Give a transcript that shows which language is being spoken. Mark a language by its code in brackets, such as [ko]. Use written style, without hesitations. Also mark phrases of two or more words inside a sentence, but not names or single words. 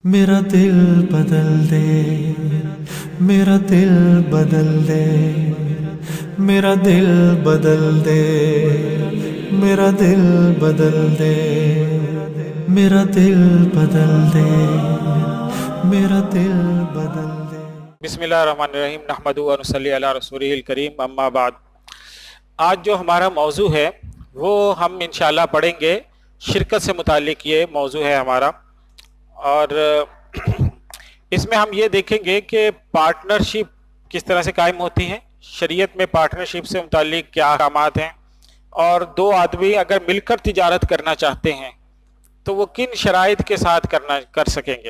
[ur] میرا دل بدل دے، میرا دل بدل دے، میرا دل بدل دے، میرا دل بدل دے، میرا دل بدل دے، میرا دل بدل دے. [ar] بسم الله الرحمن الرحيم نحمده و نصلي على رسوله الكريم أما بعد. [ur] آج جو ہمارا موضوع ہے وہ ہم ان شاء اللہ پڑھیں گے، شرکت سے متعلق یہ موضوع ہے ہمارا. اور اس میں ہم یہ دیکھیں گے کہ پارٹنرشپ کس طرح سے قائم ہوتی ہے، شریعت میں پارٹنرشپ سے متعلق کیا احکامات ہیں، اور دو آدمی اگر مل کر تجارت کرنا چاہتے ہیں تو وہ کن شرائط کے ساتھ کر سکیں گے.